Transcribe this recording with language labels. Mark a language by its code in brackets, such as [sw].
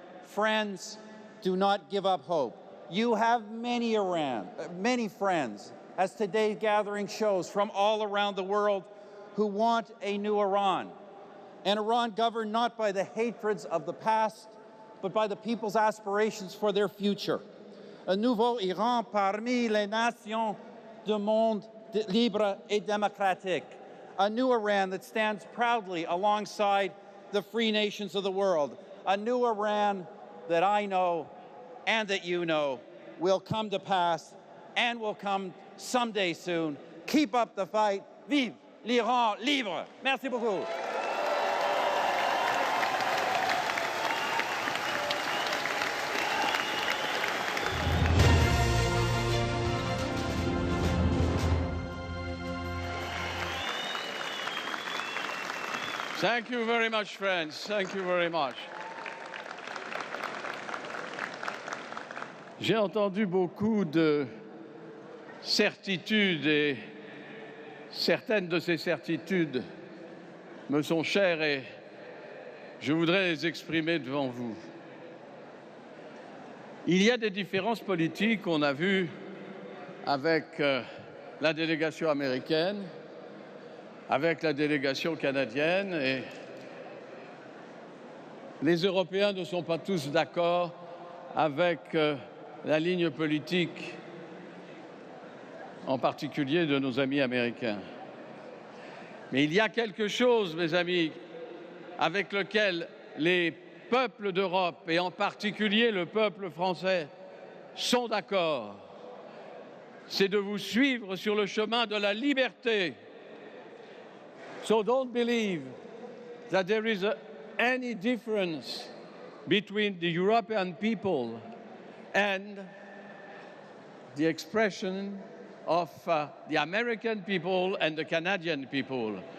[en] Friends, do not give up hope. You have many friends, as today's gathering shows, from all around the world who want a new Iran. An Iran governed not by the hatreds of the past, but by the people's aspirations for their future. [fr] Un nouveau Iran parmi les nations du monde libre et démocratique. [en] A new Iran that stands proudly alongside the free nations of the world. A new Iran that I know and that you know will come to pass and will come someday soon. Keep up the fight. [fr] Vive l'Iran libre. Merci beaucoup. [en] Thank you very much, friends. Thank you very much. [fr] J'ai entendu beaucoup de certitudes et certaines de ces certitudes me sont chères et je voudrais les exprimer devant vous. Il y a des différences politiques qu'on a vues avec la délégation américaine, avec la délégation canadienne, et les Européens ne sont pas tous d'accord avec la ligne politique, en particulier de nos amis américains. Mais il y a quelque chose, mes amis, avec lequel les peuples d'Europe, et en particulier le peuple français, sont d'accord. C'est de vous suivre sur le chemin de la liberté. [en] So don't believe that there is any difference between the European people and the expression of the American people and the Canadian people.